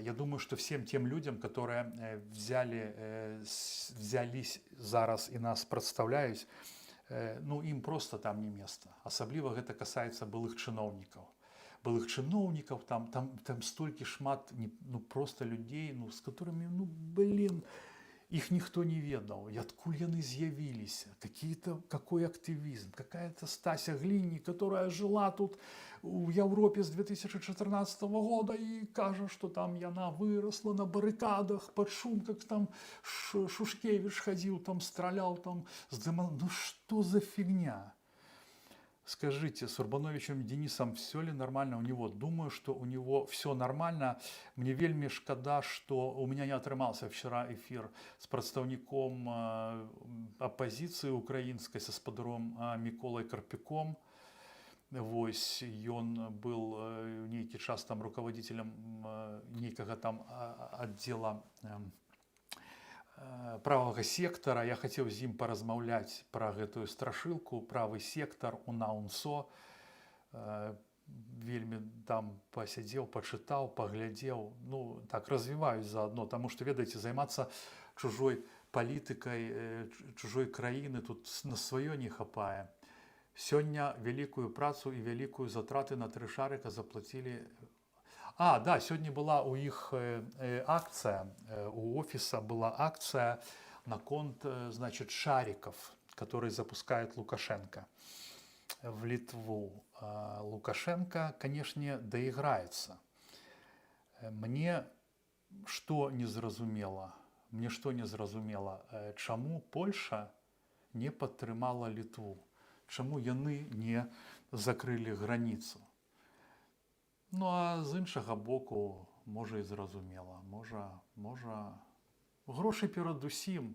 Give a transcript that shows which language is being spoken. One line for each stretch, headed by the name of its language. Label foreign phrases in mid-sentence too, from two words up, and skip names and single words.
Russian: Я думаю, что всем тем людям, которые взялись зараз и нас представляюсь, ну им просто там не место. Особливо это касается былых чиновников. Былых чиновников, там столько шмат, ну просто людей, ну с которыми, ну блин, их никто не ведал, и
Belarusian: откуль яны з'явились,
Russian: какой активизм, какая-то Стася Глинни, которая жила тут в Европе с 2014 года и кажется, что там яна выросла на баррикадах под шум, как там Шушкевич ходил, там стрелял, там с дымом. Ну что за фигня? Скажите, с Урбановичем Денисом все ли нормально у него? Думаю, что у него все нормально. Мне
Belarusian: вельми шкода,
Russian: что у меня не отрымался вчера эфир с представником оппозиции украинской, со спадаром Миколой Карпюком.
Belarusian: Вось, ён был нейкі час там руководителем нейкага там отдела правага сектара. Я хацеў з ім паразмаўляць пра гэтую страшылку, правы сектар, УНА-УНСО. Вельмі там пасядзеў, пачытаў, паглядзеў. Ну, так, развіваюсь заодно, таму што, ведаеце, займацца чужой палітыкай, чужой краіны тут на сваё не хапае. Сёння вялікую працу і вялікую затраты на 3 шарыка заплатілі.
Russian: Да, сегодня была у их акция, у офиса была акция на конт, значит, шариков, которые запускает Лукашенко в Литву. Лукашенко, конечно, доиграется.
Belarusian: Мне что не зразумела, чаму Польша не падтрымала Литву, чаму яны не закрылі границу. Ну, а з іншага боку, можа і зразумела, можа грошы перадусім.